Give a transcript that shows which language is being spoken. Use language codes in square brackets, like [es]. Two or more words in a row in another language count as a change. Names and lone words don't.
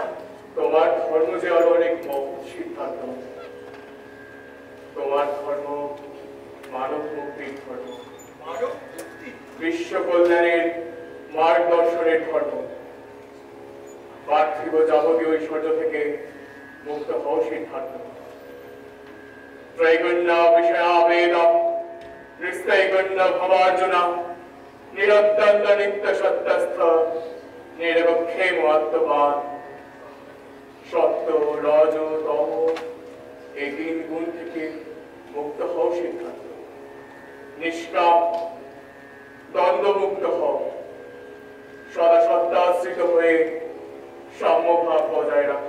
[bn] তোমার ধর্ম যে আরো অনেক মহৎ সিদ্ধার্থ। তোমার ধর্ম মানব মুক্তির ধর্ম, মানব মুক্তি? বিশ্ব কল্যাণের মার্গদর্শনের ধর্ম। পার্থিব যাবতীয় ঐশ্বর্য থেকে মুক্ত হও সিদ্ধার্থ। [sa] ত্রৈগুণ্য বিষয়া বেদ নিস্তৈগুণ্য ভবার্জুনা নিরত্যন্ত নিত্য সত্যস্থ নিরবক্ষেম আত্মবান। [bn] সত্য রজ তম এই ৩ গুণ থেকে মুক্ত হও সিদ্ধার্থ। নিষ্কাম দ্বন্দ্বমুক্ত হও, সদা সত্যাশ্রিত হয়ে সাম্যভাব বজায় রাখো।